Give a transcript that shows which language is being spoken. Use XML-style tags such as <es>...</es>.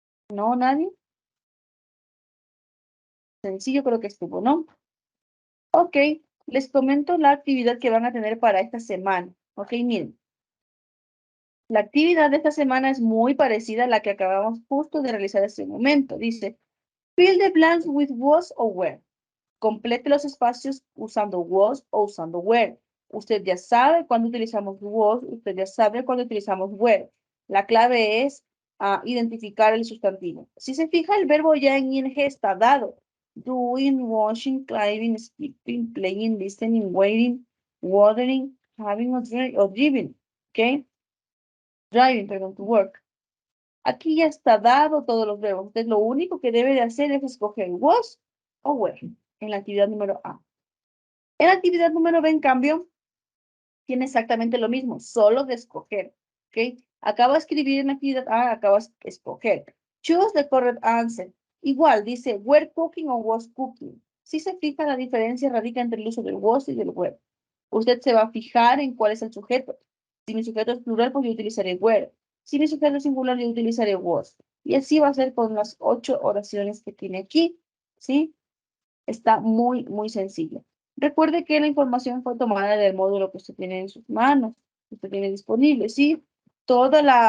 <es>¿No? ¿Nadie? Sencillo creo que estuvo, ¿no? Ok, les comento la actividad que van a tener para esta semana. Ok, miren. La actividad de esta semana es muy parecida a la que acabamos justo de realizar hace un momento. Dice,</es> <en>fill the blanks with was or were.</en> <es>Complete los espacios usando was o usando were. Usted ya sabe cuándo utilizamos was, usted ya sabe cuándo utilizamos were. La clave es identificar el sustantivo. Si se fija, el verbo ya en ing está dado.</es> <en>Doing, washing, climbing, skipping, playing, listening, waiting, watering, having or driving. ¿Ok? Driving,</en> <es>perdón,</es> <en>to work.</en> <es>Aquí ya está dado todos los verbos. Entonces, lo único que debe de hacer es escoger was o were en la actividad número A. En la actividad número B, en cambio, tiene exactamente lo mismo, solo de escoger. ¿Ok? Acabo de escribir en la actividad A, acabo de escoger.</es> <en>Choose the correct answer.</en> <es>Igual, dice,</es> <en>were cooking o was cooking.</en> <es>Si se fija, la diferencia radica entre el uso del was y del were. Usted se va a fijar en cuál es el sujeto. Si mi sujeto es plural, pues yo utilizaré were. Si mi sujeto es singular, yo utilizaré was. Y así va a ser con las 8 oraciones que tiene aquí. ¿Sí? Está muy sencillo. Recuerde que la información fue tomada del módulo que usted tiene en sus manos, que usted tiene disponible, ¿sí? Toda</es>